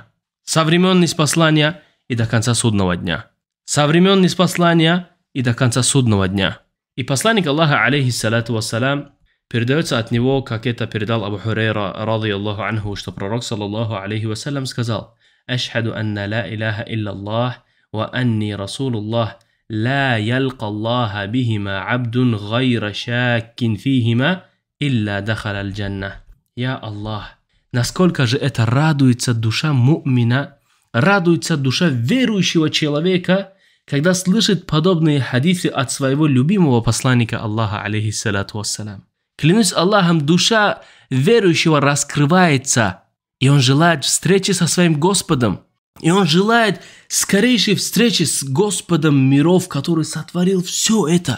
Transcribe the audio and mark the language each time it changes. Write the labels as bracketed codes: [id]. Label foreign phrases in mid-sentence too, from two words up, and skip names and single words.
[ru] Со времен ниспослания и до конца судного дня. Со времен ниспослания и до конца судного дня. И посланник Аллаха, [ar] عليه الصلاة والسلام, [ru] передается от него, как это передал Абу Хурейра, [ar] رضي الله عنه, [ru] что пророк, [ar] صلى الله عليه وسلم, [ru] сказал: [ar] «أشهد أن لا إله إلا الله وأني رسول الله، لا يلقى الله بهما عبد غير شاك فيهما، إلا دخل الجنة». [ru] Я Аллах, насколько же это радуется душа му'мина, радуется душа верующего человека, когда слышит подобные хадисы от своего любимого посланника Аллаха, [ar] عليه الصلاة والسلام. [ru] Клянусь Аллахом, душа верующего раскрывается, и он желает встречи со своим Господом, и он желает скорейшей встречи с Господом миров, который сотворил все это.